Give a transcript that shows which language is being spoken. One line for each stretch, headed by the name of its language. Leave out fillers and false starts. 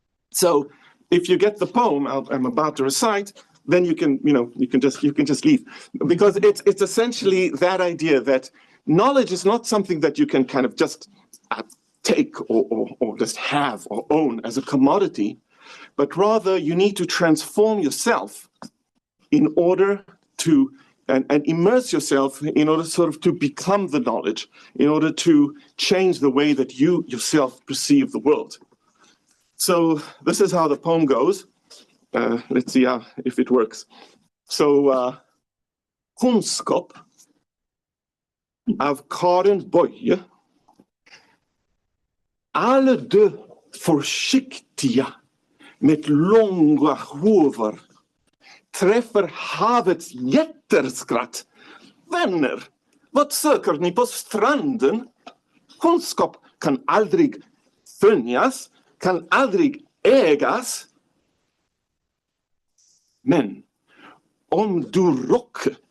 English: So if you get the poem I'm about to recite, then you can just leave, because it's essentially that idea that knowledge is not something that you can kind of just take or just have or own as a commodity, but rather you need to transform yourself in order to and immerse yourself in order sort of to become the knowledge, in order to change the way that you yourself perceive the world. So this is how the poem goes. Let's see if it works.
Swedish: So, kunskap av Karin Boye. Alle de försiktiga med långa hovar träffar havets jätterskratt. Vänner, vad söker ni på stranden? Kunskap kan aldrig skönjas, kan aldrig ägas. Men om du råkar